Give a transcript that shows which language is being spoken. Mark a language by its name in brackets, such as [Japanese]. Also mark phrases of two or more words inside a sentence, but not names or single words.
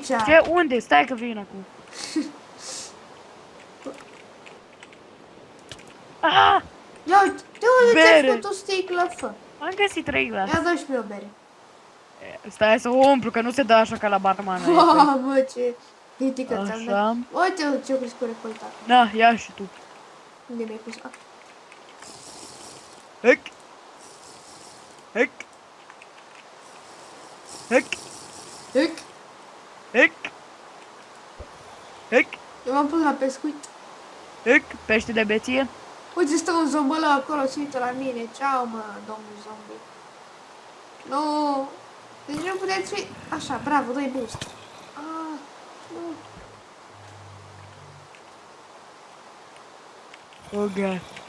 [Romanian] Ce? Unde? Stai că vin acum. Ah! Ia uite, de unde ți-ai Bere. făcut o sticlă, fă? Am găsit 3 glase. Ia dă și mie o bere. Stai să o umplu, că nu se dă așa ca la barman. Mamă, ce critică ți-am Așa. dat. Uite ce cu recoltat. Na, ia și tu. Unde mi-ai pus? Ah. Hec! Hec! Hec! Hec. Hec! Hec! Eu m-am pus la pescuit. Hec! Pește de beție. Uite, stă un zombălău acolo, se uită la mine. Ceau, mă, domnul zombie. Nu. Deci nu puteți fi... Așa, bravo, dă-i boost. Ah, nu. Uga!